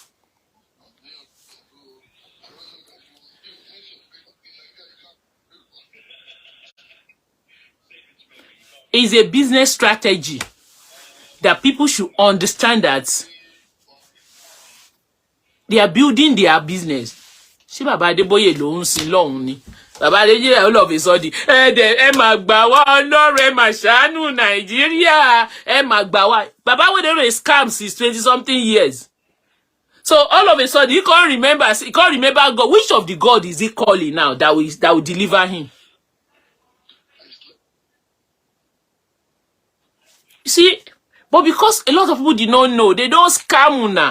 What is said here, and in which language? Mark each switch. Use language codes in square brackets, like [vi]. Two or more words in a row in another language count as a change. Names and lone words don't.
[en] It's a business strategy that people should understand that they are building their business. See, [yo] Baba Adeboye ló ń sin lọ́hùn ni. [en] Baba Adeboye all of a sudden, [yo] ẹ máa gbà wá Ọlọ́run, ẹ máa ṣàánú Nàìjíríà, ẹ máa gbà wá. [en] Baba Adeboye is scam since 20-something years. So all of a sudden, he can't remember God. Which of the God is he calling now that will deliver him? You see, but because a lot of people did not know, they don't scam now.